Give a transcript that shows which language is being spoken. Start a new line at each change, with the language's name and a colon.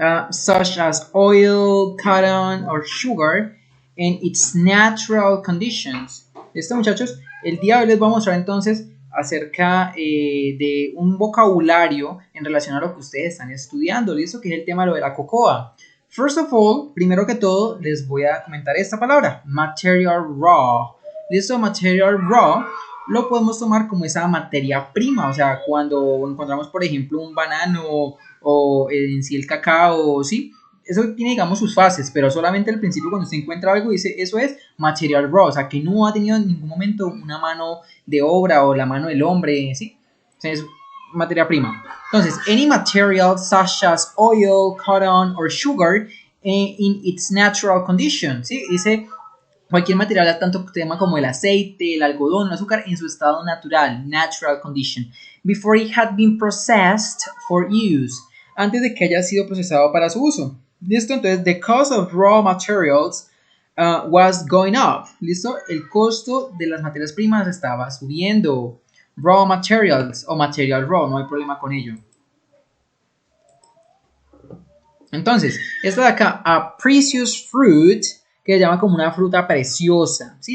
English: such as oil, cotton, or sugar, in its natural conditions.
Spanish: ¿Listo, muchachos? El día de hoy les voy a mostrar entonces acerca de un vocabulario en relación a lo que ustedes están estudiando, ¿listo? Que es el tema de lo de la cocoa.
English: First of all,
Spanish: primero que todo, les voy a comentar esta palabra, material raw. ¿Listo? Material raw lo podemos tomar como esa materia prima, o sea, cuando encontramos, por ejemplo, un banano o en sí el cacao, ¿sí? Eso tiene, digamos, sus fases, pero solamente al principio cuando usted encuentra algo dice, eso es material raw, o sea, que no ha tenido en ningún momento una mano de obra o la mano del hombre, ¿sí? O sea, es materia prima.
English: Entonces, any material such as oil, cotton or sugar in its natural condition, ¿sí?
Spanish: Dice cualquier material, tanto tema como el aceite, el algodón, el azúcar, en su estado natural,
English: natural condition, before it had been processed for use,
Spanish: antes de que haya sido procesado para su uso. ¿Listo?
English: Entonces, the cost of raw materials was going up.
Spanish: ¿Listo? El costo de las materias primas estaba subiendo. Raw materials o material raw, no hay problema con ello. Entonces, esta de acá,
English: a precious fruit,
Spanish: que se llama como una fruta preciosa, ¿sí?